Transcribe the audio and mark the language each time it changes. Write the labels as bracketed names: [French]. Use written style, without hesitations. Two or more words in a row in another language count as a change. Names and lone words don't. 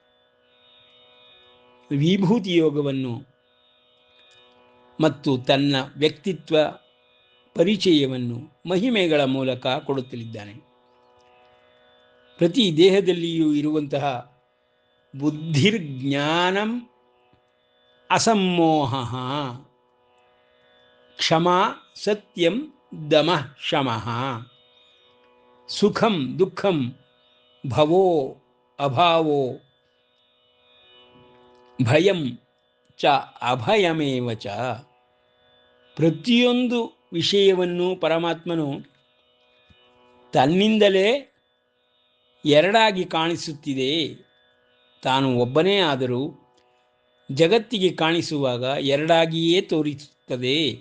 [Kannada] ವಿಭೂತಿ ಯೋಗವನ್ನು ಮತ್ತು ತನ್ನ ವ್ಯಕ್ತಿತ್ವ ಪರಿಚಯವನ್ನು ಮಹಿಮೆಗಳ ಮೂಲಕ ಕೊಡುತ್ತಲಿದ್ದಾನೆ. ಪ್ರತಿ ದೇಹದಲ್ಲಿಯೂ ಇರುವಂತಹ [Sanskrit] ಬುದ್ಧಿರ್ಜ್ಞಾನಂ ಅಸಮ್ಮೋಹ, ಕ್ಷಮಾ ಸತ್ಯಂ ದಮಃ ಶಮಃ, ಸುಖಂ ದುಃಖಂ ಭವೋ ಅಭಾವೋ ಭಯಂ ಚ ಅಭಯಮೇವ ಚ. [Kannada] ಪ್ರತಿಯೊಂದು ವಿಷಯವನ್ನು ಪರಮಾತ್ಮನು ತನ್ನಿಂದಲೇ ಎರಡಾಗಿ ಕಾಣಿಸುತ್ತಿದೆ. ತಾನು ಒಬ್ಬನೇ ಆದರೂ ಜಗತ್ತಿಗೆ ಕಾಣಿಸುವಾಗ ಎರಡಾಗಿಯೇ ತೋರಿಸುತ್ತದೆ.